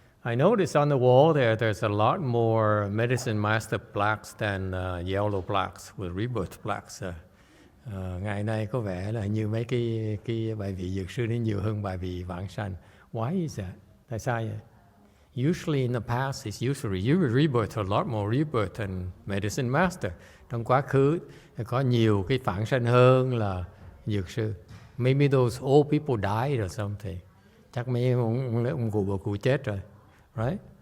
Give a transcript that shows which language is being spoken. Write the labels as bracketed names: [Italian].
[English] I noticed on the wall there's a lot more Medicine Master plaques than yellow plaques with rebirth plaques. [Vietnamese] Ngày nay có vẻ là như mấy cái bài vị dược sư đến nhiều hơn bài vị vãng sanh. [English] Why is that? [Vietnamese] Tại sao vậy? [English] Usually in the past, it's usually rebirth, a lot more rebirth than Medicine Master. [Vietnamese] Trong quá khứ có nhiều cái vãng sanh hơn là dược sư. [English] Maybe those old people died or something. [Vietnamese] Chắc mấy ông cụ chết rồi, right?